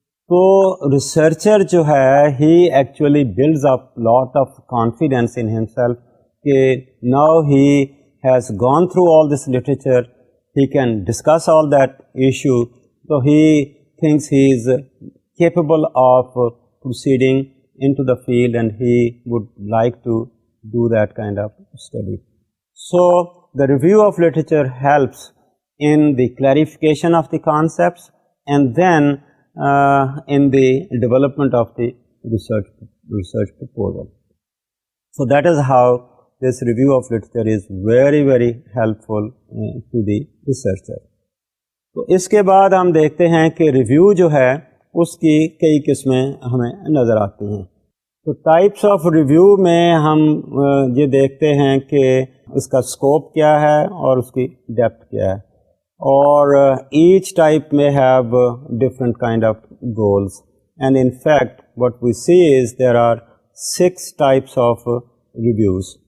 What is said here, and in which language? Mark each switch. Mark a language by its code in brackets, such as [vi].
[en] تو ریسرچر جو ہے he actually builds up lot of confidence in himself that now he has gone through all this literature, he can discuss all that issue, تو he thinks he is capable of proceeding into the field and he would like to do that kind of study. So the review of literature helps in the clarification of the concepts and then in the development of the research proposal. So that is how this review of literature is very very helpful to the researcher. [ur] تو اس کے بعد ہم دیکھتے ہیں کہ review جو ہے اس کی کئی قسمیں ہمیں نظر آتی ہیں. تو ٹائپس آف ریویو میں ہم یہ دیکھتے ہیں کہ اس کا اسکوپ کیا ہے اور اس کی ڈیپتھ کیا ہے, اور ایچ ٹائپ میں [en] Have different kind of goals, and in fact what we see is there are 6 types of reviews.